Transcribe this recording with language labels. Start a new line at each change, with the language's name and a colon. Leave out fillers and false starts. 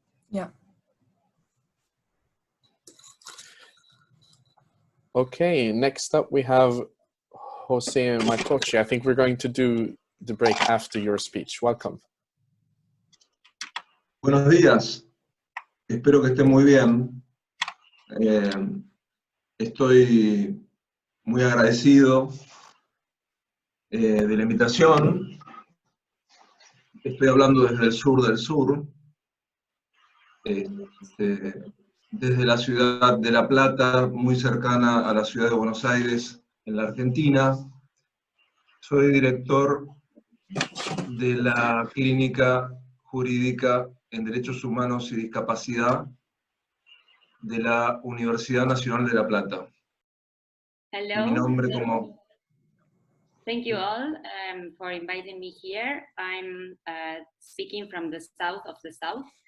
English: Yeah. Okay, next up we have Jose Martochi. I think we're going to do the break after your speech. Welcome.
Spanish: Buenos días. Espero que estén muy bien. Estoy muy agradecido de la invitación. Estoy hablando desde el sur del sur, desde la ciudad de La Plata, muy cercana a la ciudad de Buenos Aires, en la Argentina. Soy director de la Clínica Jurídica en Derechos Humanos y Discapacidad de la Universidad Nacional de La Plata.
English: Hello.
Spanish: Mi nombre como...
English: Thank you all for inviting me here. I'm speaking from the south of the south.